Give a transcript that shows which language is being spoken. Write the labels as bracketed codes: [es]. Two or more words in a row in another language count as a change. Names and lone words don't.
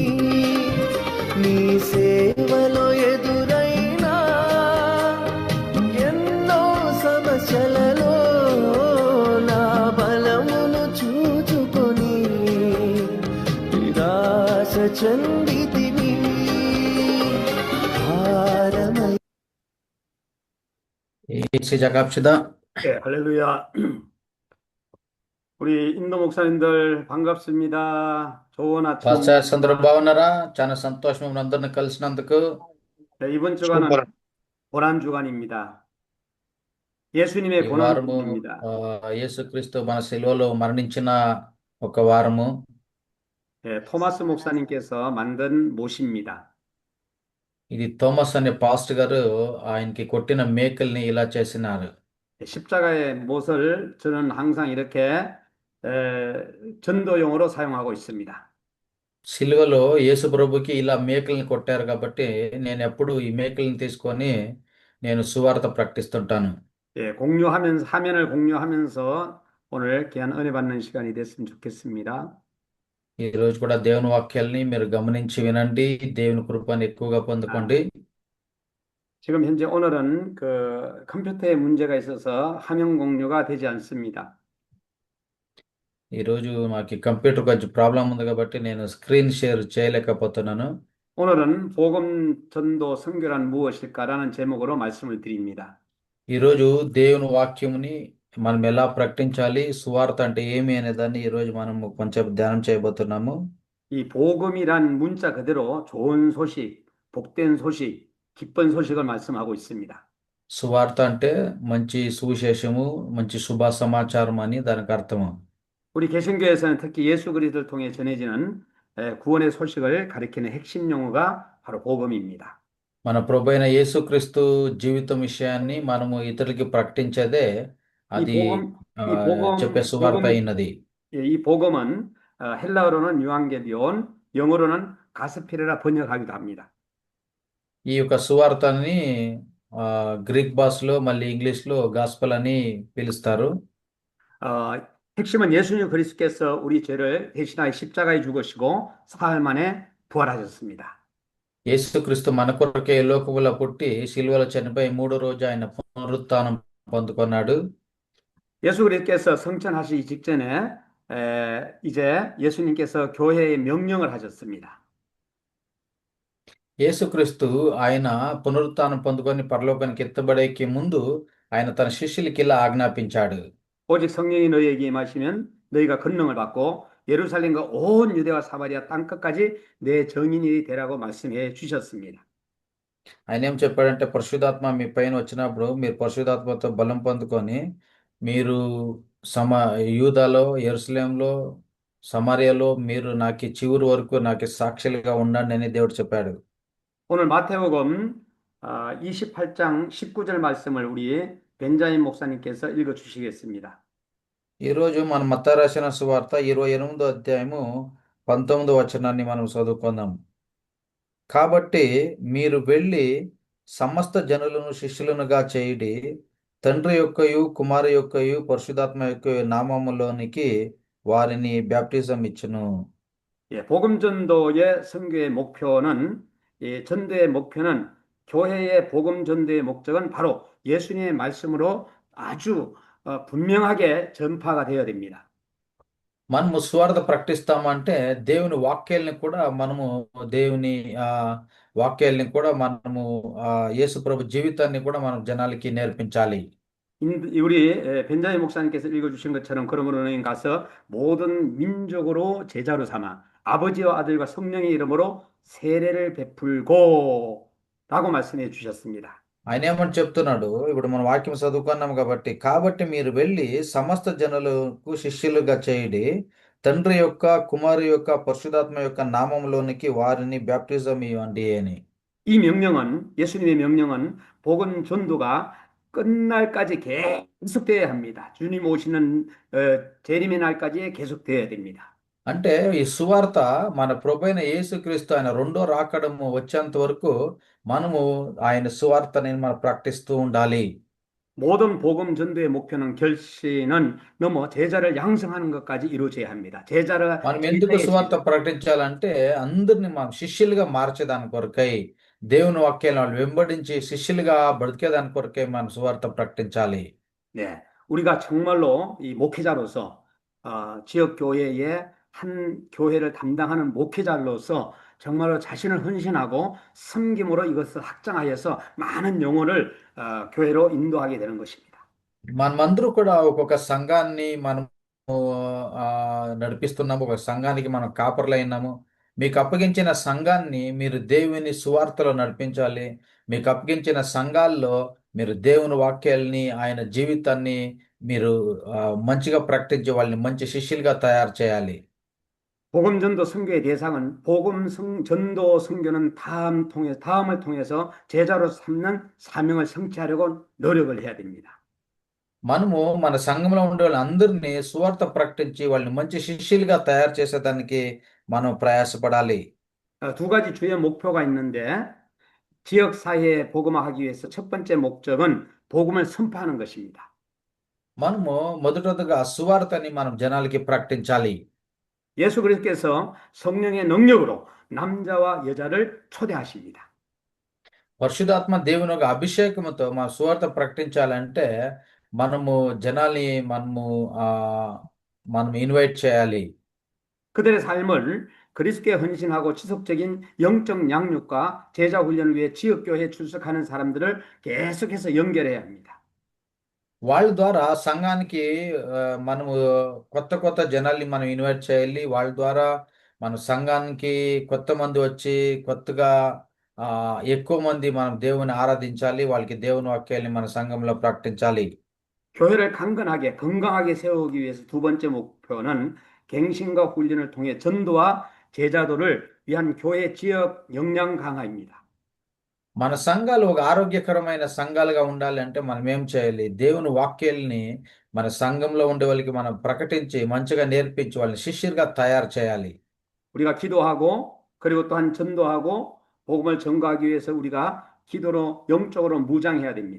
[te] నీ సేవలో ఎదురైనా ఎన్నో సమస్యలలో నా బలమును చూచుకొని నిరాశ చెందితిని. భారమై [ko] 시작합시다. 네, 할렐루야. 우리 인도 목사님들 반갑습니다. 좋은 [te] పాస్టర్స్ అందరూ [ko] 아침입니다. [te] బాగున్నారా? చాలా సంతోషం మిమ్మల్ని అందరిని కలిసినందుకు. [ko] 네, 이번 주간은 고난 주간입니다. 예수님의 [te] ఈ [ko] 고난 [te] వారము [ko] 주간입니다. [te] యేసుక్రీస్తు మన శిలువలో మరణించిన ఒక వారము. [ko] 네, 토마스 목사님께서 만든 못입니다. [te] ఇది థోమస్ అనే పాస్ట్ గారు ఆయనకి కొట్టిన మేకల్ని ఇలా చేసినారు. [ko] 네, 십자가의 못을 저는 항상 이렇게 전도용으로 사용하고 있습니다. [te] శిలువలో యేసు ప్రభుకి ఇలా మేకల్ని కొట్టారు కాబట్టి నేను ఎప్పుడు ఈ మేకల్ని తీసుకొని నేను సువార్త ప్రకటిస్తుంటాను. [ko] 예, 공유하면서 화면을 공유하면서 오늘 귀한 은혜 받는 시간이 됐으면 좋겠습니다. [te] ఈ రోజు కూడా దేవుని వాక్యాల్ని మీరు గమనించి వినండి. దేవుని కృపను ఎక్కువగా పొందుకోండి. [ko] 지금 현재 오늘은 그 컴퓨터에 문제가 있어서 화면 공유가 되지 않습니다. [te] ఈ రోజు నాకు కంప్యూటర్ కొంచెం ప్రాబ్లం ఉంది కాబట్టి నేను [en] screen share [te] చేయలేకపోతున్నాను. [ko] 오늘은 복음 전도 선교란 무엇일까라는 제목으로 말씀을 드립니다. [te] ఈ రోజు దేవుని వాక్యముని మనం ఎలా ప్రకటించాలి, సువార్త అంటే ఏమి అనే దాన్ని ఈ రోజు మనం కొంచెం ధ్యానం చేయబోతున్నాము. [ko] 이 복음이란 문자 그대로 좋은 소식, 복된 소식, 기쁜 소식을 말씀하고 있습니다. [te] సువార్త అంటే మంచి సువిశేషము, మంచి శుభ సమాచారం అని దానికి అర్థము. [ko] 우리 개신교에서는 특히 예수 그리스도를 통해 전해지는 구원의 소식을 가리키는 핵심 용어가 바로 복음입니다. [te] మన ప్రభు అయిన యేసుక్రీస్తు జీవితం విషయాన్ని మనము ఇతరులకి ప్రకటించేదే [ko] 이 [te] అది చెప్పే [ko] 복음, [te] సువార్త [ko] 복음, [te] అయినది. [ko] 이 복음은 헬라어로는 유앙게디온, 영어로는 가스피레라 번역하기도 합니다. [te] ఈ యొక్క సువార్తని గ్రీక్ భాషలో మళ్ళీ ఇంగ్లీష్లో గాస్పల్ అని పిలుస్తారు. [ko] 핵심은 예수님 그리스도께서 우리 죄를 대신하여 십자가에 죽으시고 사흘 만에 부활하셨습니다. [te] యేసుక్రీస్తు మన కొరకే ఈ లోకములో పుట్టి సిలువలో చనిపోయి మూడో రోజు ఆయన పునరుత్థానం పొందుకున్నాడు. [ko] 예수 그리스도께서 성천하시기 직전에 이제 예수님께서 교회에 명령을 하셨습니다. [te] యేసుక్రీస్తు ఆయన పునరుత్థానం పొందుకొని పరలోకానికి ఎత్తబడేకి ముందు ఆయన తన శిష్యులకి ఇలా ఆజ్ఞాపించాడు. [ko] 오직 성령이 너희에게 임하시면 너희가 권능을 받고 예루살렘과 온 유대와 사마리아 땅끝까지 내 증인이 되라고 말씀해 주셨습니다. [te] ఆయన ఏం చెప్పాడంటే పరిశుద్ధాత్మ మీ పైన వచ్చినప్పుడు మీరు పరిశుద్ధాత్మతో బలం పొందుకొని మీరు యూదాలో, యెరూషలేంలో, సమరయలో మీరు నాకు చివరి వరకు నాకు సాక్షులుగా ఉండండి అని దేవుడు చెప్పాడు. [ko] 오늘 마태복음 28장 19절 말씀을 우리 벤자민 목사님께서 읽어 주시겠습니다. [te] ఈరోజు మన మత్తయి రాసిన సువార్త 28వ అధ్యాయము 19వ వచనాన్ని మనం చదువుకుందాం. కాబట్టి మీరు వెళ్ళి సమస్త జనులను శిష్యులనుగా చేయుడి, తండ్రి యొక్కయు కుమారు యొక్కయు పరిశుద్ధాత్మ యొక్క నామములోనికి వారిని బ్యాప్టిజం ఇచ్చును. [ko] 예, 복음 전도의 선교의 목표는 전도의 목표는 교회의 복음 전도의 목적은 바로 예수님의 말씀으로 아주 분명하게 전파가 되어야 됩니다. [te] మనము సువార్త ప్రకటిస్తామంటే దేవుని వాక్యాలని కూడా మనము దేవుని వాక్యాలని కూడా మనము యేసు ప్రభు జీవితాన్ని కూడా మనం జనాలకి నేర్పించాలి. [ko] 우리 벤자민 목사님께서 읽어주신 것처럼 그러므로 너희는 가서 모든 민족으로 제자로 삼아 아버지와 아들과 성령의 이름으로 세례를 베풀고 라고 말씀해 주셨습니다. [te] ఆయన ఏమని చెప్తున్నాడు, ఇప్పుడు మనం వాక్యం చదువుకున్నాం కాబట్టి మీరు వెళ్ళి సమస్త జనులకు శిష్యులుగా చేయండి, తండ్రి యొక్క కుమారు యొక్క పరిశుద్ధాత్మ యొక్క నామంలోనికి వారిని బ్యాప్టిజం ఇవ్వండి అని. [ko] 이 명령은 예수님의 명령은 복음 전도가 끝날까지 계속되어야 합니다. 주님 오시는 재림의 날까지 계속되어야 됩니다. [te] అంటే ఈ సువార్త మన ప్రభైన యేసుక్రీస్తు ఆయన రెండో రాకడము వచ్చేంత వరకు మనము ఆయన సువార్తని మనం ప్రకటిస్తూ ఉండాలి. [ko] 모든 복음 전도의 목표는 결실은 넘어 제자를 양성하는 것까지 이루어져야 합니다. [te] మనం ఎందుకు [ko] 제자의 [te] సువార్త [ko] 제자. [te] ప్రకటించాలంటే అందరిని మనం శిష్యులుగా మార్చేదాని కొరకై దేవుని వాక్యాలను వాళ్ళు వెంబడించి శిష్యులుగా బ్రతికేదాని కొరకై మనం సువార్త ప్రకటించాలి. [ko] 네, 우리가 정말로 이 목회자로서 지역 교회의 한 교회를 담당하는 목회자로서 정말로 자신을 헌신하고 섬김으로 이것을 확장하여서 많은 영혼을 교회로 인도하게 되는 것입니다. [te] మనమందరూ కూడా ఒక్కొక్క సంఘాన్ని మనము నడిపిస్తున్నాము. ఒక సంఘానికి మనం కాపర్లైనాము. మీకు అప్పగించిన సంఘాన్ని మీరు దేవుని సువార్తలో నడిపించాలి. మీకు అప్పగించిన సంఘాల్లో మీరు దేవుని వాక్యాల్ని ఆయన జీవితాన్ని మీరు మంచిగా ప్రకటించి వాళ్ళని మంచి శిష్యులుగా తయారు చేయాలి. [ko] 복음 전도 선교의 대상은 전도 선교는 다음을 통해서 제자로 삼는 사명을 성취하려고 노력을 해야 됩니다. [te] మనము మన సంఘంలో ఉండే వాళ్ళందరినీ సువార్త ప్రకటించి వాళ్ళని మంచి శిష్యులుగా తయారు చేసేదానికి మనం ప్రయాసపడాలి. [ko] 두 가지 주요 목표가 있는데 지역 사회에 복음화하기 위해서 첫 번째 목적은 복음을 선포하는 것입니다. [te] మనము మొదటగా సువార్తని మనం జనాలకి ప్రకటించాలి. [ko] 예수 그리스도께서 성령의 능력으로 남자와 여자를 초대하십니다. [te] పరిశుధాత్మ దేవుని ఒక అభిషేకముతో మన సువార్త ప్రకటించాలంటే మనము జనాల్ని ఆ మనం ఇన్వైట్ చేయాలి. [ko] 그들의 삶을 그리스도께 헌신하고 지속적인 영적 양육과 제자 훈련을 위해 지역교회에 출석하는 사람들을 계속해서 연결해야 합니다. [te] వాళ్ళ ద్వారా సంఘానికి మనము కొత్త జనాల్ని మనం ఇన్వైట్ చేయాలి. వాళ్ళ ద్వారా మన సంఘానికి కొత్త మంది వచ్చి కొత్తగా ఎక్కువ మంది మనం దేవుని ఆరాధించాలి. వాళ్ళకి దేవుని వాక్యాన్ని మన సంఘంలో ప్రకటించాలి. [ko] 교회를 강건하게 건강하게 세우기 위해서 두 번째 목표는 갱신과 훈련을 통해 전도와 제자도를 위한 교회 지역 역량 강화입니다. [te] మన సంఘాలు ఒక ఆరోగ్యకరమైన సంఘాలుగా ఉండాలంటే మనం ఏం చేయాలి? దేవుని వాక్యాల్ని మన సంఘంలో ఉండే వాళ్ళకి మనం ప్రకటించి మంచిగా నేర్పించి వాళ్ళని శిష్యులుగా తయారు చేయాలి. [ko] 우리가 기도하고 그리고 또한 전도하고 복음을 전가하기 위해서 우리가 기도로 영적으로 무장해야 됩니다.